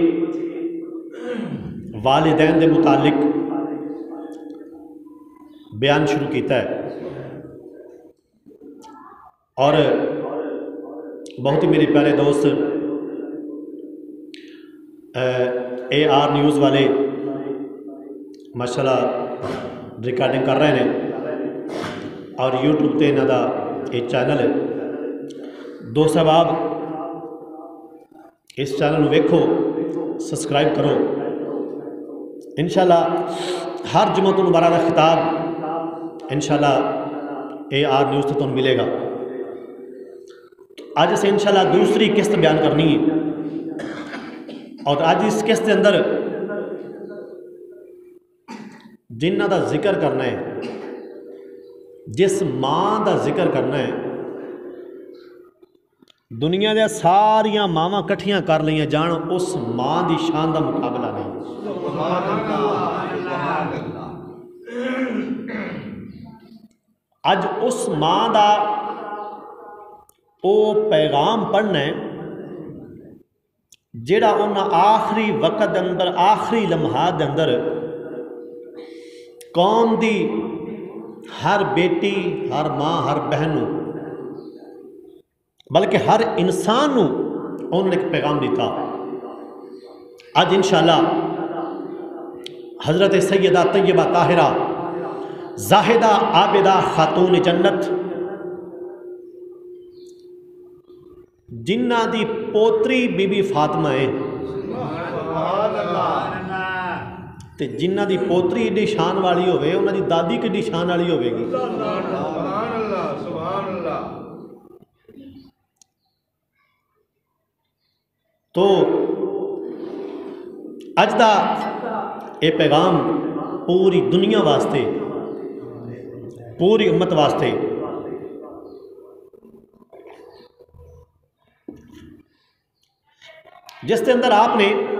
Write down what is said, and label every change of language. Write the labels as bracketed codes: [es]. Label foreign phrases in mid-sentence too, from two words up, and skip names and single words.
[pa] والدین دے متعلق بیان شروع کیتا ہے، [ur] اور بہت ہی میرے پیارے دوست AR نیوز والے ماشاءاللہ ریکارڈنگ کر رہے ہیں، [pa] اور یوٹیوب تے انہاں دا یہ چینل ہے۔ [ur] دوست احباب [pa] اس چینل ویکھو، [ur] سبسکرائب کرو، انشاءاللہ ہر جمعہ المبارک کا خطاب انشاءاللہ AR نیوز سے تمہیں ملے گا۔ آج سے انشاءاللہ دوسری قسط بیان کرنی ہے، اور آج اس قسط کے اندر [pa] جنہ دا ذکر کرنا ہے، جس ماں دا ذکر کرنا ہے، دنیا دیا ساریاں ماواں کٹھیاں کر لیاں جان، اس ماں دی شان دا مقابلہ نہیں۔ اج اس ماں دا او پیغام پڑھنا ہے جیڑا انہاں آخری وقت دے اندر، آخری لمحات دے اندر قوم دی ہر بیٹی، ہر ماں، ہر بہن نو، بلکہ ہر انسان نو انہوں نے ایک پیغام دیتا۔ آج انشاءاللہ حضرت سیدہ طیبہ طاہرہ زاہدہ عابدہ خاتون جنت، جنہ دی پوتری بی بی فاطمہ ہے، تے جنہ دی پوتری ایڈی شان والی ہوئے، انہاں دی دادی کیڈی شان والی ہوئے گی۔ تو اج دا اے پیغام پوری دنیا واسطے، پوری امت واسطے، [ur] جس کے اندر آپ نے